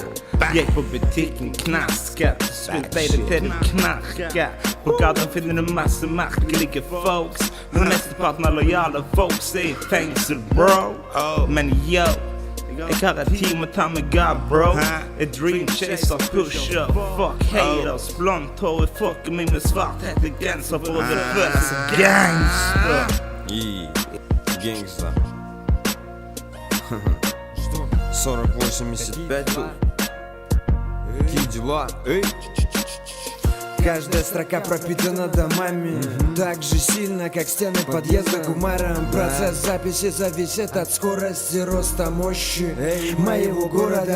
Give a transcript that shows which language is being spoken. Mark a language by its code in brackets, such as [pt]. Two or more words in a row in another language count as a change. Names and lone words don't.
[no] Gikk på butikken, knasket. Slutt deg det til du knarker. På gaten finner du masse merkelige folks, men mesteparten av lojale folks er i fengsel, bro. Men yo, jeg har et team å ta med God, bro. [en] Et dream chaser, push up, fuck haters. [no] Blondt hår, jeg fucker meg med svart hette genser for å føle seg gangster. [ru] Gangster. 40-85 тут. Какие дела? Каждая строка пропитана домами, так же сильно, как стены подъезда кумаром. Процесс записи зависит от скорости роста мощи моего города.